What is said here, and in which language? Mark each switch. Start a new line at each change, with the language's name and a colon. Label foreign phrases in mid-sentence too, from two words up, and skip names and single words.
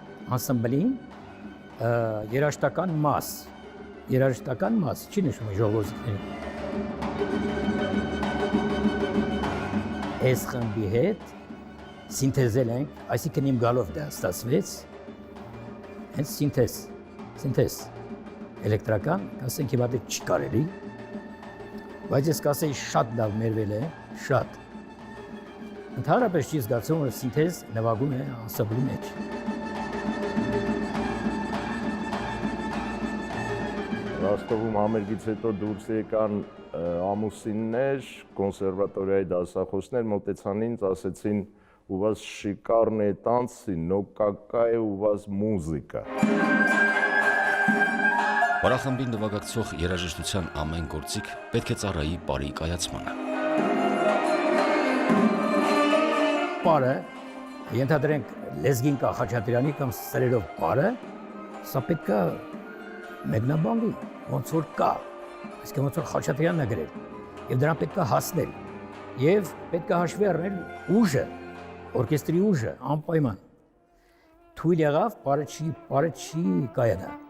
Armenian: երաժշտական մաս, չի նշում է ժողովրդիկների։ Այս խմբի հետ սինթեզել ենք, այսինքն իմ գալով դա ստացվեց, հենց սինթեզ, էլեկտրական, կասենք հիմա դե չի կարելի, բայց ես կասեի շատ լավ մերվել է, շատ։ Ընդհանրապես չի զգացում, որ սինթեզ նվագում է անսամբլի մեջ։ Ռոստովում համերգից հետո դուրս եկան ամուսիններ, կոնսերվատորիայի դասախոսներ, մոտեցան ինձ, ասեցին
Russian: «У вас шикарные танцы, но какая у вас музыка»։
Armenian: Պարախմբին նվագակցող երաժշտության ամեն գործիք պետք է ծառայի պարի կայացմանը։ Պարը, ենթադրենք լեզգին կա Խաչատրյանի կամ սրերով պարը, սա պետք է մեկնաբանվի, ոնց որ կա, այսինքն ոնց որ Խաչատրյանն է գրել, եւ դրան պետք է հասնել, եւ պետք է հաշվի առնել ուժը, օրկեստրի ուժը, անպայման։ Թույլ եղավ, պարը չի կայանա։